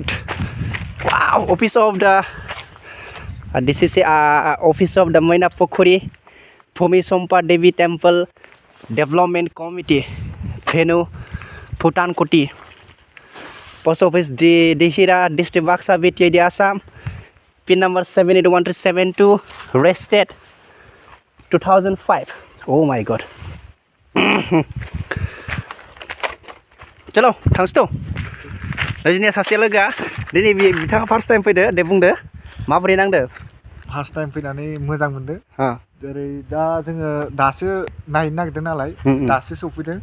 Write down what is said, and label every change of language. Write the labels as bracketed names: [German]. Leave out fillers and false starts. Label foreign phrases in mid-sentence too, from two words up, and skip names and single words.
[English] Wow, office of the this is office of the Mainaphukuri Phumi Sompa Devi Temple Development Committee, Venue, Bhutan-Kuti, Post Office Dihira, District Baksa, BTID, Assam, PIN number 781372, Rested 2005. Oh my God. [Bodo] चलो थांसै थ'। जोंनिया सासे लोगोआ दिनै बिथाङा [English] first time [Bodo] फैदो। दे बुंदो माबोरै नांदो? [English] first time [Bodo] फैनानै मोजां मोनदो। जेरै दा जोङो दासो नायनो नागिरदों नालाय, दासो सफैदों।